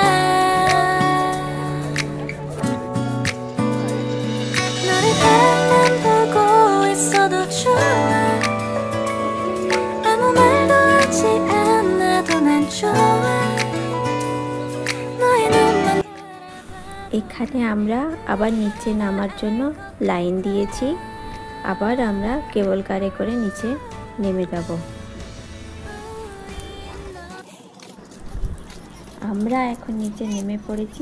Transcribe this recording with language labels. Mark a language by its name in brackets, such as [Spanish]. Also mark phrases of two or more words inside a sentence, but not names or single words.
[Korean] 너를 바라만 보고 있어도 좋아. 아무 말도 하지 않아도 난 좋아. 너의 눈만 [Bangla] এখানে আমরা আবার নিচে নামার জন্য লাইন দিয়েছি। আবার আমরা কেবল কারে করে নিচে নেমে যাব। আমরা এখন নিচে নেমে পড়েছি।